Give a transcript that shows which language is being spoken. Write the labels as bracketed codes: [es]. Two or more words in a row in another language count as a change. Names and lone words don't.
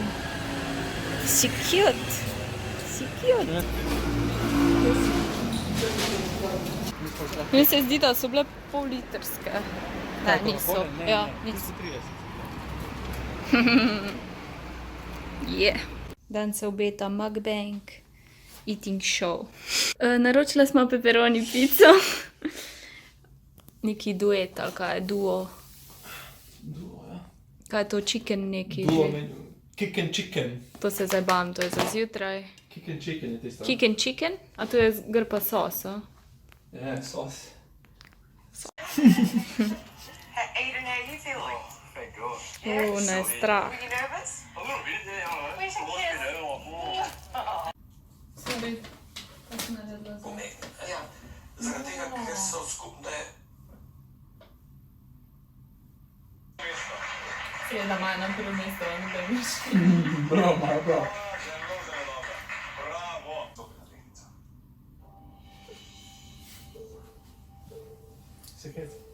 [sl] Si cute. Si cute. Meni se zdi, da so bile pol litrske. Ne, niso. Ja, niso. Yeah. Dan se obeta mukbang, [en] eating show. [sl] Naročila smo pepperoni pico. Neki duet ali kaj, duo. Kaj je to, chicken neki? Duo že? menu. Kick and chicken. To se zdaj bavim, to je za zjutraj. Kick and chicken je tisto. Kick and chicken? A to je grpa sosa. Ja, sos. [en] Aiden, how are you feeling? Thank God. [sl] Ne, strah. [en] Are you nervous? A little bit, yeah, I Where's your kiss? [sl] Ja, zaradi tega, ker so skupne. Seveda ima na prvo mesto, ne veš. Bravo, malo prav. Bravo. Se kaj?